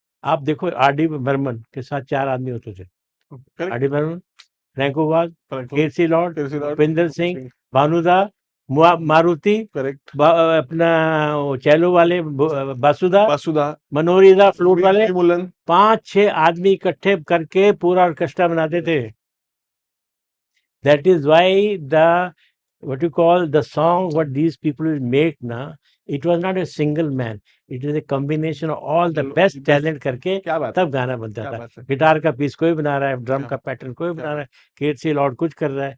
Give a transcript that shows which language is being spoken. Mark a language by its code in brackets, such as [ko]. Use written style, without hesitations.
[hi] आप देखो R D Burman के साथ 4 आदमी होते थे, आर डी बर्मन, फ्रैंकोवाज, केसी लॉर्ड, भूपेंद्र सिंह, भानुदा, मारुति, करेक्ट, अपना वो चैलो वाले बासुदा, बासुदा, मनोरी दा फ्लूट वाले, मुलन। 5-6 आदमी इकट्ठे करके पूरा ऑर्केस्ट्रा बनाते थे। [en] That is why the, what you call the song, what these people will make now, it was not a single man, it is a combination of all the best talent करके [hi] क्या बात तब गाना बनता क्या था। बात है। गिटार का पीस कोई बना रहा है, ड्रम क्या का पैटर्न कोई क्या बना रहा है, केसी लॉर्ड कुछ कर रहा है।